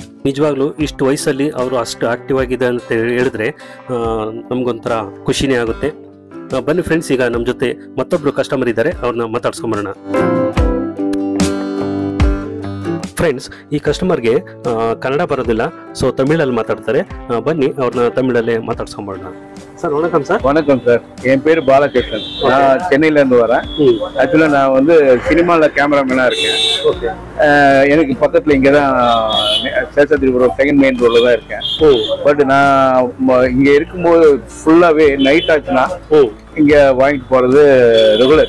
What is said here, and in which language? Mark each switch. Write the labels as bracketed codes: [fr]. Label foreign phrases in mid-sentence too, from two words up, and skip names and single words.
[kn] ನಿಜವಾಗ್ಲೂ ಇಷ್ಟು ವಯಸ್ಸಲ್ಲಿ ಅವರು ಅಷ್ಟು ಆಕ್ಟಿವ್ ಆಗಿದೆ ಅಂತ ಹೇಳಿದ್ರೆ ನಮ್ಗೊಂಥರ ಖುಷಿನೇ ಆಗುತ್ತೆ. ಬನ್ನಿ ಫ್ರೆಂಡ್ಸ್, ಈಗ ನಮ್ಮ ಜೊತೆ ಮತ್ತೊಬ್ರು ಕಸ್ಟಮರ್ ಇದ್ದಾರೆ, ಅವ್ರನ್ನ ಮಾತಾಡ್ಸ್ಕೊಂಬರೋಣ. ಫ್ರೆಂಡ್ಸ್, ಈ ಕಸ್ಟಮರ್ಗೆ ಕನ್ನಡ ಬರೋದಿಲ್ಲ, ಸೊ ತಮಿಳಲ್ಲಿ ಮಾತಾಡ್ತಾರೆ. ಬನ್ನಿ ಅವ್ರನ್ನ ತಮಿಳಲ್ಲೇ ಮಾತಾಡ್ಸ್ಕೊಂಬರೋಣ. [ta] சார் வணக்கம் சார். வணக்கம் சார், என் பேர் பாலகிருஷ்ணன். நான் சென்னையிலேருந்து வரேன். ஆக்சுவலாக நான் வந்து சினிமாவில் கேமராமேனாக இருக்கேன். ஓகே. எனக்கு பக்கத்தில் இங்கே தான் சேஷாதிரிபுரம் செகண்ட் மெயின் ரோடில் தான் இருக்கேன். பட் நான் இங்கே இருக்கும்போது ஃபுல்லாகவே நைட் ஆச்சுன்னா இங்கே வாங்கிட்டு போகிறது ரெகுலர்.